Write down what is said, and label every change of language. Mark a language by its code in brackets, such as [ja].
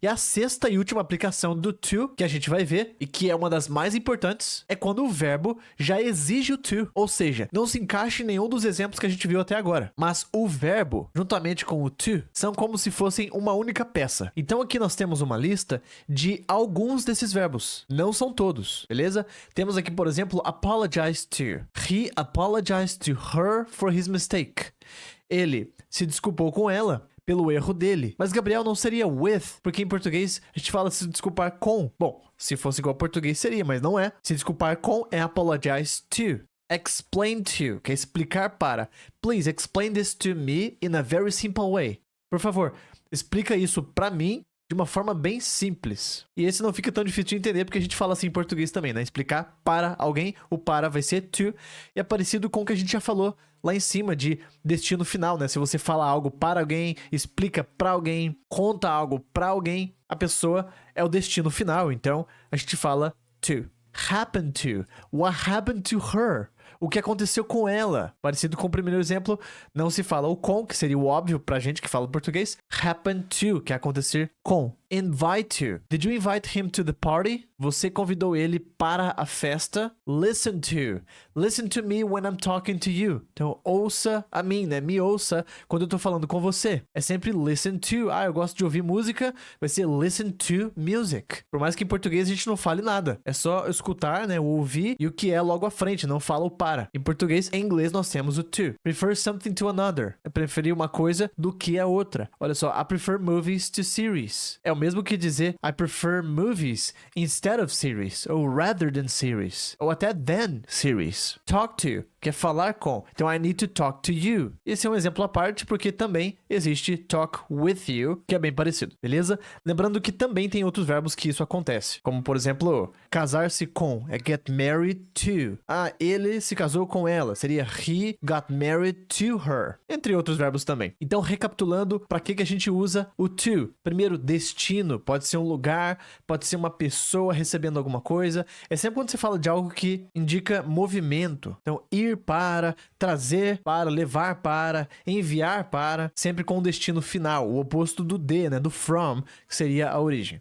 [pt] E a sexta e última aplicação do to, que a gente vai ver, e que é uma das mais importantes, é quando o verbo já exige o to, ou seja, não se encaixa em nenhum dos exemplos que a gente viu até agora. Mas o verbo, juntamente com o to, são como se fossem uma única peça. Então aqui nós temos uma lista de alguns desses verbos. Não são todos, beleza? Temos aqui, por exemplo, apologize to. [en] He apologized to her for his mistake. [pt] Ele se desculpou com ela pelo erro dele. Mas Gabriel não seria with, porque em português a gente fala se desculpar com. Bom, se fosse igual ao português seria, mas não é. Se desculpar com é apologize to. Explain to, que é explicar para. [en] Please explain this to me in a very simple way. [pt] Por favor, explica isso pra mim de uma forma bem simples. E esse não fica tão difícil de entender, porque a gente fala assim em português também, né? Explicar para alguém, o para vai ser to. E é parecido com o que a gente já falou lá em cima de destino final, né? Se você fala algo para alguém, explica para alguém, conta algo para alguém, a pessoa é o destino final. Então, a gente fala to. [en] Happen to. What happened to her? [pt] O que aconteceu com ela? Parecido com o primeiro exemplo, não se fala o com, que seria o óbvio pra gente que fala português. Happen to, que é acontecer com. [en] Invite to. Did you invite him to the party? [pt] Você convidou ele para a festa? [en] Listen to. listen to me when I'm talking to you. [pt] Então, ouça a mim, né? Me ouça quando eu tô falando com você. É sempre listen to. Ah, eu gosto de ouvir música, vai ser [en] listen to music. [pt] Por mais que em português a gente não fale nada. É só escutar, né? O ouvir e o que é logo à frente, não fala o para. Em português, em inglês, nós temos o to. [en] Prefer something to another. [pt] É preferir uma coisa do que a outra. Olha só, [en] I prefer movies to series. [pt] É o mesmo que dizer [en] I prefer movies instead of series, ou rather than series, ou até than series. [pt] Talk to, que é falar com. Então, [en] I need to talk to you. [pt] Esse é um exemplo à parte, porque também existe talk with you, que é bem parecido, beleza? Lembrando que também tem outros verbos que isso acontece, como, por exemplo, casar-se com, é get married to. Ah, ele se casou com ela, seria [en] he got married to her. [pt] Entre outros verbos também. Então, recapitulando, para que a gente usa o to? Primeiro, destino. Pode ser um lugar, pode ser uma pessoa recebendo alguma coisa. É sempre quando você fala de algo que indica movimento. Então, ir para, trazer para, levar para, enviar para, sempre com o destino final, o oposto do de, né, do from, que seria a origem.